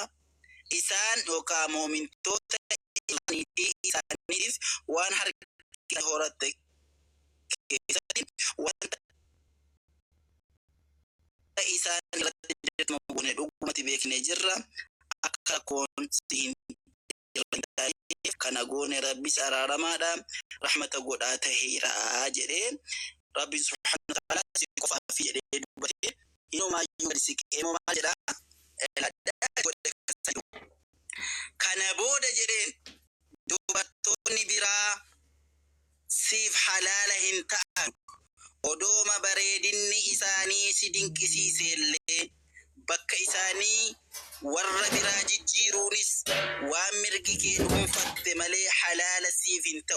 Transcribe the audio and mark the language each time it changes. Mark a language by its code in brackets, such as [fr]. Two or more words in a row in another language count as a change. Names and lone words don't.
[om] Isaan yookaan moomintoota isaaniitiif waan harki horatte keessatti wanta isaan irratti dirqama goone dhugumatti beeknee jirra. Akka koon siin kana goone rabbis araaramaadha rahmata godhaa taheera jedhee rabbi [ar] سبحانه وتعالى [om] si qofaaf jedhee dubbate inumaayyuu gadi siqeemoo maal jedhaa kana booda jedheen dubartoonni biraa siif halaala hin ta'an odooma bareedinni isaanii si dinqisiisellee bakka isaanii warra biraa jijjiiruunis waan mirgi kee dhuunfatte malee halaala siif hin ta'u.